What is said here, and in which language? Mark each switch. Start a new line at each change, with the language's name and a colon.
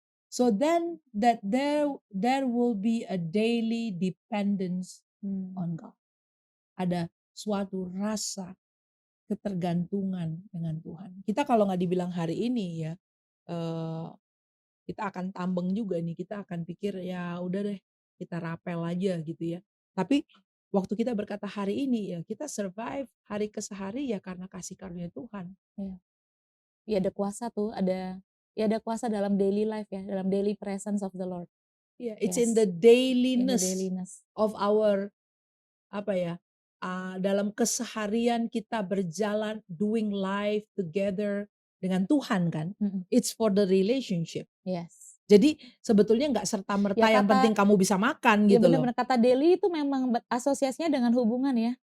English: So then that there will be a daily dependence on God.
Indonesian: Ada suatu rasa ketergantungan dengan Tuhan. Kita kalau nggak dibilang hari ini ya, kita akan tambeng juga nih. Kita akan pikir ya udah deh, kita rapel aja gitu ya. Tapi waktu kita berkata hari ini ya, kita survive hari ke hari ya karena kasih karunia Tuhan. Ya ada kuasa tuh, ada kuasa dalam daily life ya, dalam daily presence of the Lord.
English: Yeah, it's in the dailiness, dailiness
Indonesian: of our dalam keseharian kita berjalan, doing life together dengan Tuhan kan.
English: It's for the relationship. Yes.
Indonesian: Jadi sebetulnya nggak serta merta Ya, yang penting kamu bisa makan gitu loh. Benar-benar kata daily itu memang asosiasinya dengan hubungan ya.